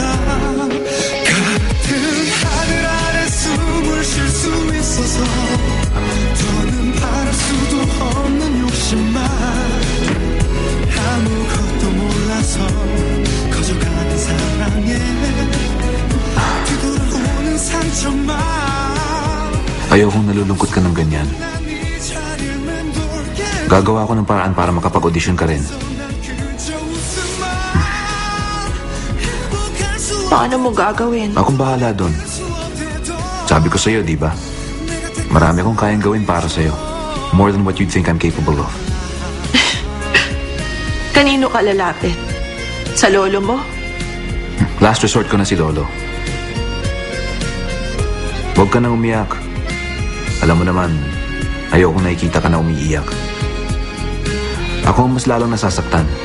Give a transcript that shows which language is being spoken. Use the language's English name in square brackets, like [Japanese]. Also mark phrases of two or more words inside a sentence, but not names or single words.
[Korean] 같은 하늘 아래 숨을 쉴 수 있어서 더는 바랄 수도 없는 욕심만 아무것도 몰라서 커져가는 사랑에 뒤돌아오는 상처만 [Filipino] Ayokong nalulungkot ka ng ganyan. Gagawa ko ng paraan para makapag-audition ka rin. Paano mo gagawin? Akong bahala doon. Sabi ko sa'yo, di ba? Marami akong kayang gawin para sa'yo. [English] More than what you'd think I'm capable of. [Filipino] Kanino ka lalapit? Sa lolo mo? [English] Last resort [Filipino] ko na si Lolo. Huwag ka nang umiyak. Alam mo naman, ayokong nakikita ka na umiiyak. Ako ang mas lalong nasasaktan.